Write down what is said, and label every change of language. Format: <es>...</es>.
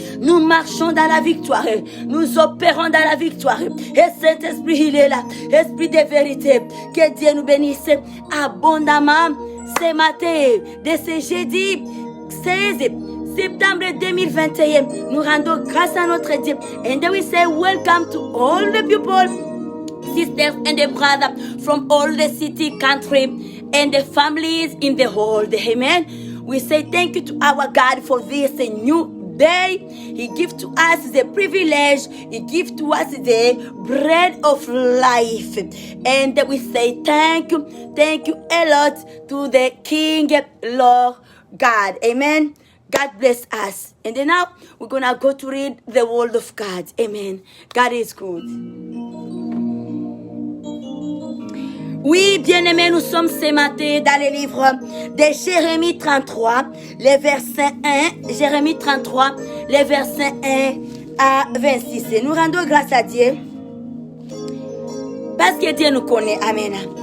<fr>Nous marchons dans la victoire. Nous opérons dans la victoire. Et Saint-Esprit, il est là. Esprit de vérité. Que Dieu nous bénisse abondamment ce matin de ce jeudi 16 septembre 2021. Nous rendons grâce à notre Dieu.</fr> <en>And then we say welcome to all the people, sisters and the brothers from all the city, country, and the families in the world. Amen. We say thank you to our God for this new day. He gives to us the privilege. He gives to us the bread of life. And we say thank you a lot to the King, Lord God. Amen. God bless us. And then now we're going to go to read the word of God. Amen. God is good.</en> <fr>Oui, bien-aimés, nous sommes ce matin dans le livre de Jérémie 33, les versets 1, Jérémie 33, les versets 1 à 26. Et nous rendons grâce à Dieu parce que Dieu nous connaît. Amen.</fr>